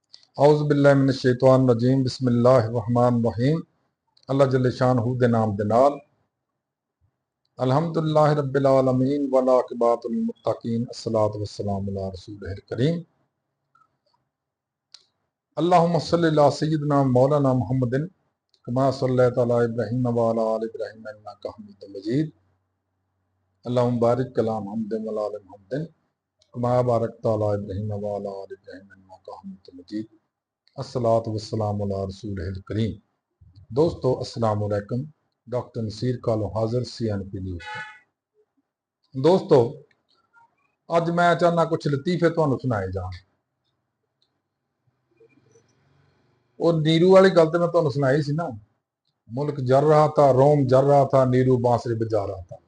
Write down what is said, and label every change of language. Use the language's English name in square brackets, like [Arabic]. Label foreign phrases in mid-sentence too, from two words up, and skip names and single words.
[Arabic] أعوذ بالله من الشيطان الرجيم بسم الله الرحمن الرحيم. [Punjabi] اللہ جل شانہ دے ناں دے نال [Arabic] الحمد لله رب العالمين والعاقبة للمتقين والصلاة والسلام على رسوله الكريم. اللهم صل على سيدنا مولانا محمد كما صليت على إبراهيم وعلى آل إبراهيم إنك حميد مجيد. اللهم بارك على محمد وعلى آل محمد كما باركت على إبراهيم وعلى آل إبراهيم إنك حميد مجيد. الصلاة والسلام على رسوله الكريم. [Urdu] دوستوں السلام علیکم. ڈاکٹر نصیر کالو حاضر CNP نیوز. [Punjabi] دوستو اج میں چاہنا کجھ لطیفے تہانوں سنائے جان. اور نیرو والی گل تے میں تہانوں سنائی سی نا, [Urdu] ملک جل رہا تھا، روم جل رہا تھا، نیرو بانسری بجا رہا تھا.